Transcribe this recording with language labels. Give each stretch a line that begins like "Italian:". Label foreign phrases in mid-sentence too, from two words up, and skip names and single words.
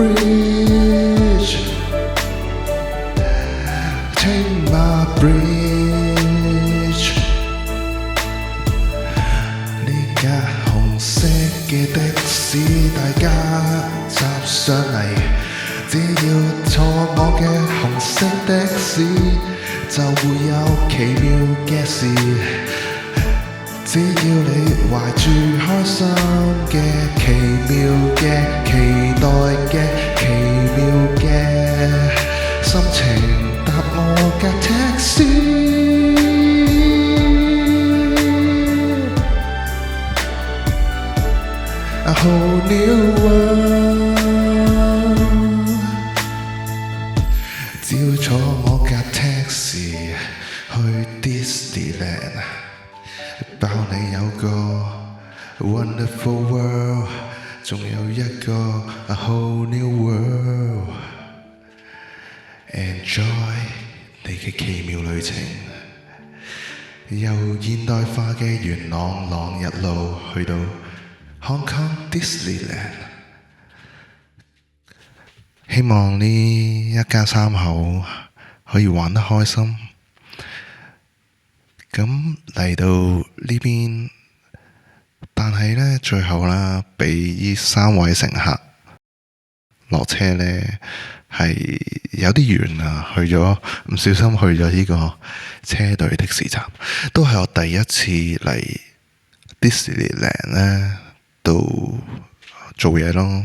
Cantonese: Bridge，Chainmart Bridge，呢架紅色嘅的士，大家搭上嚟，只要坐我嘅紅色的士，就會有奇妙嘅事。只要你懷住開心嘅、奇妙嘅、期待嘅、奇妙嘅心情，搭我嘅 taxi， A whole new world。只要坐我架 taxi 去 Disneyland， 包你有個
English: wonderful world，
Cantonese: 仲有一個 a whole new world。 Enjoy 你嘅奇妙旅程，由現代化嘅元朗朗日路去到 Hong Kong Disneyland。希望呢一家三口可以玩得開心， 咁嚟到呢邊，但係呢，最後啦，俾呢三位乘客落車呢，係有啲遠啊，唔小心去咗呢個車隊的士站，都係我第一次嚟 Disneyland 呢度做嘢咯。